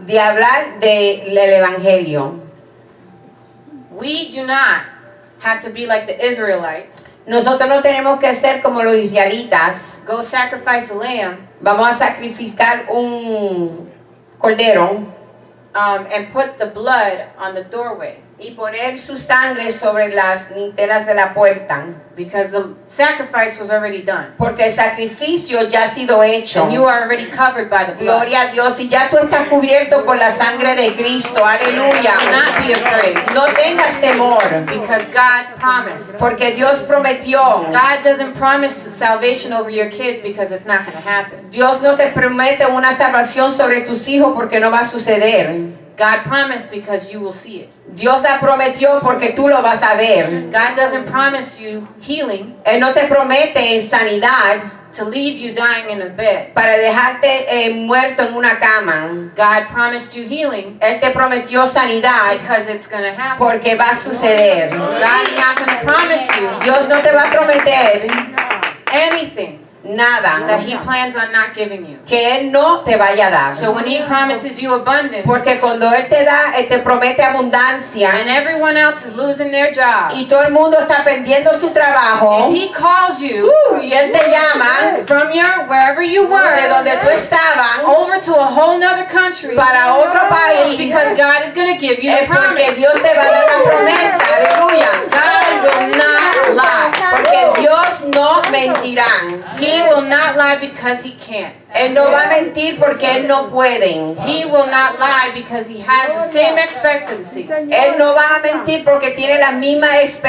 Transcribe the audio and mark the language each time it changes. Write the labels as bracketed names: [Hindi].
[Spanish] de hablar del evangelio. [English] We do not have to be like the Israelites, [Spanish] Nosotros no tenemos que ser como los israelitas. [English] go sacrifice a lamb, [Spanish] Vamos a sacrificar un cordero [English] and put the blood on the doorway, [Spanish] y poner su sangre sobre las linternas de la puerta, [English] because the sacrifice was already done. [Spanish] porque el sacrificio ya ha sido hecho. [English] And you are already covered by the blood. [Spanish] Gloria a Dios, y ya tú estás cubierto por la sangre de Cristo. [English] Do [Spanish] Aleluya. [English] not be afraid, [Spanish] No tengas temor, [English] because God promised. [Spanish] porque Dios prometió. [English] God doesn't promise salvation over your kids because it's not going to happen. [Spanish] Dios no te promete una salvación sobre tus hijos porque no va a suceder. [English] God promised because you will see it. [Spanish] Dios la prometió porque tú lo vas a ver. [English] God doesn't promise you healing [Spanish] Él no te promete sanidad [English] to leave you dying in a bed. [Spanish] para dejarte muerto en una cama. [English] God promised you healing [Spanish] Él te prometió sanidad [English] because it's going to happen. [Spanish] porque va a suceder. [English] God's not going to promise you [Spanish] Dios no te va a prometer [English] anything that [Spanish] nada [English] He plans on not giving you. [Spanish] que Él no te vaya a dar. [English] So when He promises you abundance [Spanish] Porque cuando Él te da, Él te promete abundancia [English] and everyone else is losing their job, [Spanish] y todo el mundo está perdiendo su trabajo, [English] and He calls you [Spanish] y Él te llama [English] from wherever you [Spanish] de [English] were [Spanish] donde tú estabas [English] over to a whole nother country, [Spanish] para otro país, [English] because God is going to give you the [Spanish] es porque [English] promise. [Spanish] Dios te va a dar la promesa. Aleluya. [English] God will not lie. [Spanish] Porque Dios no mentirá. [English] He will not lie because He can't. [Spanish] Él no va a mentir porque Él no puede. [English] He will not lie because He has the same expectancy [Spanish] Él no va a mentir porque tiene la misma